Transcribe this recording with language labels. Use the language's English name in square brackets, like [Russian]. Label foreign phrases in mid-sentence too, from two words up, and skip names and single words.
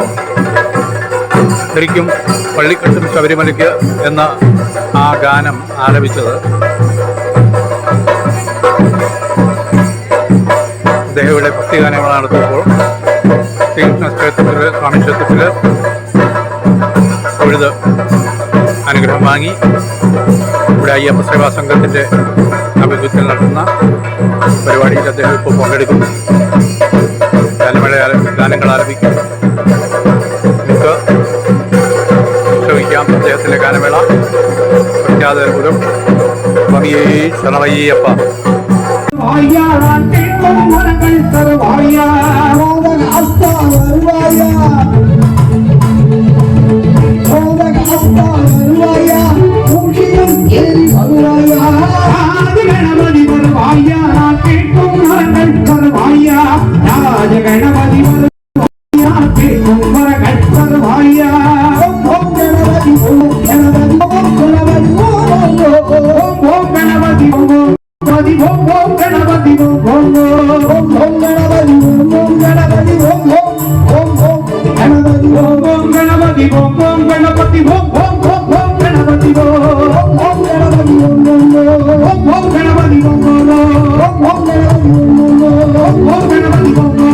[Malayalam] ശരിക്കും വള്ളിക്കെട്ടും ശബരിമലയ്ക്ക് എന്ന ആ ഗാനം ആലപിച്ചത് അദ്ദേഹം ഇവിടെ ഭക്തിഗാനങ്ങൾ നടത്തുമ്പോൾ ശ്രീകൃഷ്ണ ക്ഷേത്രത്തിൽ സ്വാമി ക്ഷേത്രത്തിൽ തൊഴുത് അനുഗ്രഹം വാങ്ങി ഇവിടെ അയ്യപ്പ സേവാ സംഘത്തിൻ്റെ ആഭിമുഖ്യത്തിൽ നടത്തുന്ന പരിപാടിയിൽ അദ്ദേഹം ഇപ്പോൾ പങ്കെടുക്കും. ഗാനങ്ങൾ ആലപിക്കും. നമുക്ക് ശ്രമിക്കാം അദ്ദേഹത്തിൻ്റെ ഗാനമേള. പ്രഖ്യാതപുരം സ്വാമിയേ ശരണമയ്യപ്പ. [Tamil] தருவாயா நான் கேட்கும் வரங்கள் தருவாயா மோதக அத்தா வருவாயா மோதக அத்தா வருவாயா மூஷியம் ஏறி வருவாயா ஆதி கணபதி வருவாயா நான் கேட்கும் வரங்கள் தருவாயா ராஜ கணபதி வருவாயா கேட்கும் வரங்கள் தருவாயா ஓம் கணபதி ஓம் கணபதி ஓம் கணபதி ஓம் கணபதி [Sanskrit] ஓம் Ganavi Om Om Ganapati Om Om Om Om Ganapati Om Om Ganapati Om Om Om Ganapati Om Om Ganapati Om Om Ganapati Om Om Om Ganapati Om Om Ganapati Om Om Om Ganapati Om Om Ganapati Om Om Ganapati Om